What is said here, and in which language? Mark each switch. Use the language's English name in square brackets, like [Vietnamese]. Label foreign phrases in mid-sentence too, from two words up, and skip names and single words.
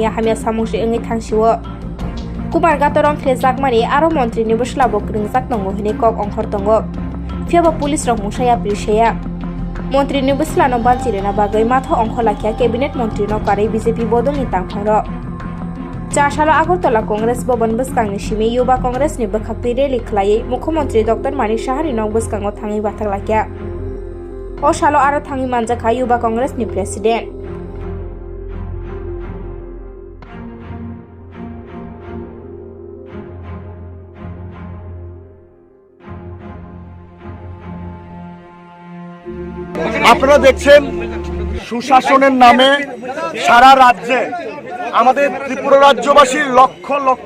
[Kok Borok] ya hamya samung se engi thangsiwo Kumar gatoron flezak mani aro montri ni buslabo kringjak tongo hani kok ongkhor tongo Fiaba pulis rok mungsa ya pilseya Montri ni buslano banchirena bagai matho ongkho lakhya cabinet montri no kare BJP bodol ni tangphangro Chasalo Agartala Congress Bhavan Bwskang ni simi Yuba Congress ni bwkhakti rally khlaiwi Mukhyamantri Dr. Manik Saha ni nok bwskango thangi bathak lakhya O salo aro thangi manjakha Yuba Congress ni president [Bangla] আপনারা দেখছেন সুশাসনের নামে সারা রাজ্যে আমাদের ত্রিপুরা রাজ্যবাসীর লক্ষ লক্ষ